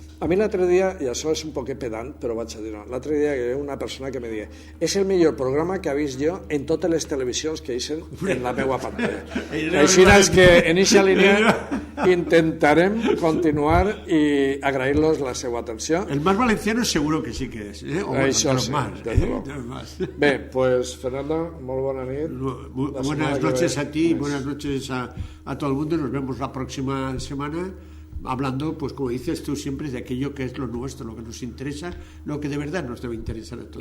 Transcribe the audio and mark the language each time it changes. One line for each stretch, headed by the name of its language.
Catalan: A mi l'altre dia, i això és un poquet pedant, però vaig a dir-ho, l'altre dia hi havia una persona que me deia: és el millor programa que ha vist jo en totes les televisions que eixen en la meva pantalla. Així és que en aquesta línia intentarem continuar i agrair-los la seva atenció.
Spanish: El más valenciano seguro que sí que es, o
Catalan: això sí, Bé, pues Fernando, molt bona nit.
Spanish: Buenas noches a ti, buenas noches a todo el mundo. Nos vemos la próxima semana hablando, pues como dices tú siempre, de aquello que es lo nuestro, lo que nos interesa, lo que de verdad nos debe interesar a todos.